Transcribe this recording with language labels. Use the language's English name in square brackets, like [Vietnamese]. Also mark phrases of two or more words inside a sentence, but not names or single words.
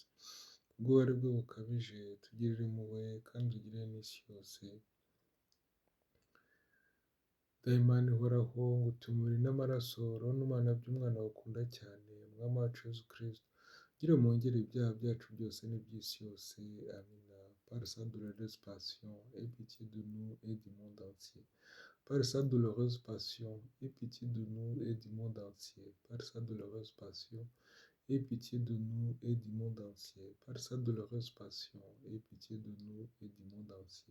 [Kinyarwanda] Kubw'ububabare bwe bukabije tugirire impuhwe kandi ugirire n'isi yose. Dayimani ihoraho ngutuye umubiri n'amaraso, roho n'umwana by'umwana wakunda cyane, mwami wacu Yezu Kristo, ugira mpongere ibyaha byacu byose n'iby'isi yose, amina. [French] Par sa douloureuse passion, aie pitié de nous et du monde entier. Par sa douloureuse passion, aie pitié de nous et du monde entier. Par sa douloureuse passion, aie pitié de nous et du monde entier. Par sa douloureuse passion, aie pitié de nous et du monde entier.